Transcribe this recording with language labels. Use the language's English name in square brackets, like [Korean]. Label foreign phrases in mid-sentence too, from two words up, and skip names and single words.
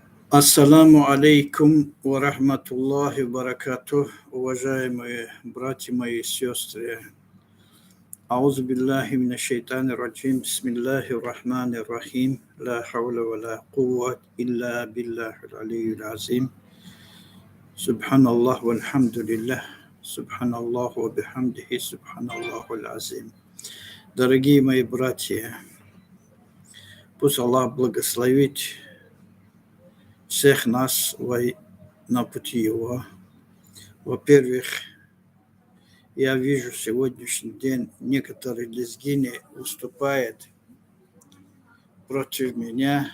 [Arabic] السلام عليكم ورحمة الله وبركاته, [Russian] уважаемые братья мои и сестры. [Arabic] أعوذ بالله من الشيطان الرجيم بسم الله الرحمن الرحيم لا حول ولا قوة إلا بالله العلي العظيم. سبحان الله والحمد لله سبحان الله وبحمده سبحان الله العظيم. [Russian] Дорогие мои братья, пусть Аллах благословит всех нас на пути Его. Во-первых, я вижу сегодняшний день некоторые лезгины выступают против меня.